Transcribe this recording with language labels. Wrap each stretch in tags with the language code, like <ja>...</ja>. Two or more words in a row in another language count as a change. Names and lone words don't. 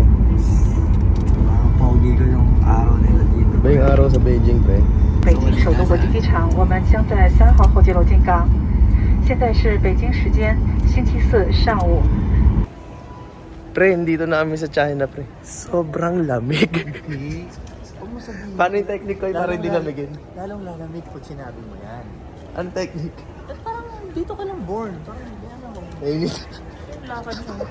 <tl>Pogi ko yung araw nila dito. Iba yung araw sa Beijing, pre.</tl> <zh>北京首都国际机场，我们将在3号候机楼进港。现在是北京时间星期四上午。</zh> <tl>Pre, dito na kami sa China, pre. Sobrang lamig. Huwag mo sabihin. Paano yung technique ko yung para hindi lamigin? Lalong lalamig pag sinabi mo yan. Anong technique? Parang dito ka lang born. Parang hindi alam mo. Mainit. Lakad mo.</tl>